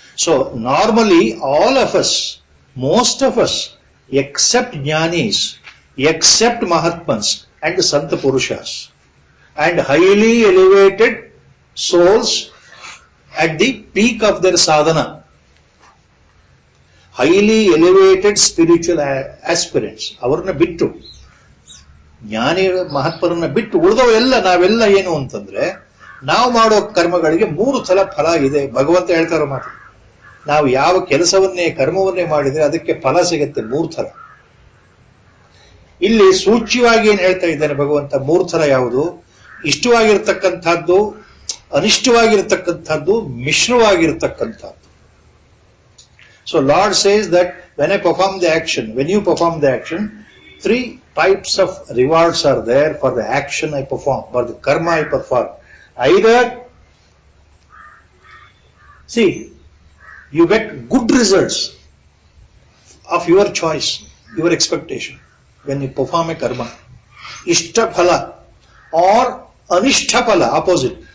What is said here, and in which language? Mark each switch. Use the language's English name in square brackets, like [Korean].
[English] So normally all of us, most of us, except jnanis, except mahatmans and santa purushas and highly elevated souls at the peak of their sadhana, highly elevated spiritual aspirants, avarna bittu, [Kannada] ಜ್ಞಾನಿ ಮಹಾತ್ಮರನ್ನ ಬಿಟ್ಟು ಉಳಿದವೆಲ್ಲ ನಾವೆಲ್ಲ ಏನು ಅಂತಂದ್ರೆ, ನಾವು ಮಾಡೋ ಕರ್ಮಗಳಿಗೆ 3 ಸಲ ಫಲ ಇದೆ. ಭಗವಂತ ಹೇಳ್ತಾರೋ ಮಾತು, ನಾವು ಯಾವ ಕೆಲಸವನ್ನೇ ಕರ್ಮವನ್ನೇ ಮಾಡಿದ್ರೆ ಅದಕ್ಕೆ ಫಲ ಸಿಗುತ್ತೆ 3 ಥರ. ಇಲ್ಲಿ ಸೂಚ್ಯವಾಗಿ ಏನ್ ಹೇಳ್ತಾ ಇದ್ದಾನೆ ಭಗವಂತ, 3 ಥರ ಯಾವುದು? ಇಷ್ಟವಾಗಿರ್ತಕ್ಕಂಥದ್ದು, ಅನಿಷ್ಟವಾಗಿರ್ತಕ್ಕಂಥದ್ದು, ಮಿಶ್ರವಾಗಿರ್ತಕ್ಕಂಥದ್ದು. [English] So Lord says that when I perform the action, when you perform the action, 3 types of rewards are there for the action I perform, for the karma I perform. Either, see, you get good results of your choice, your expectation, when you perform a karma, ishta phala, or anishta phala, opposite.